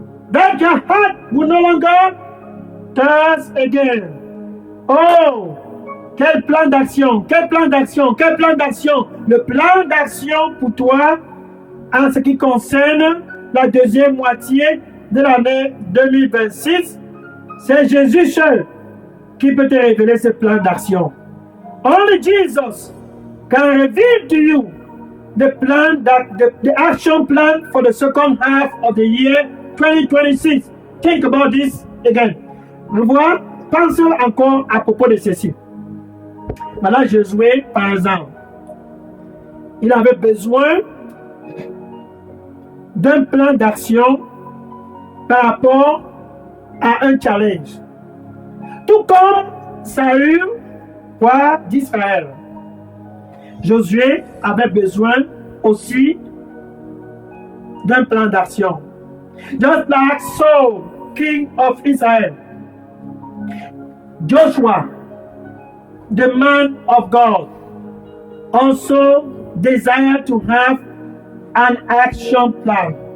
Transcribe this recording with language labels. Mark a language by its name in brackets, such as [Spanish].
[English] That your heart will no longer thirst again. [French] Oh, quel plan d'action, quel plan d'action, quel plan d'action. Le plan d'action pour toi en ce qui concerne la deuxième moitié de l'année 2026, c'est Jésus seul qui peut te révéler ce plan d'action. [English] Only Jesus can reveal to you the plan the action plan for the second half of the year 2026. Think about this again. [French] Revoir, pense encore à propos de ceci. Voilà Josué, par exemple. Il avait besoin d'un plan d'action par rapport à un challenge. Tout comme Saül, roi d'Israël. Josué avait besoin aussi d'un plan d'action. [English] Just like Saul, king of Israel. Joshua, the man of God, also desired to have an action plan.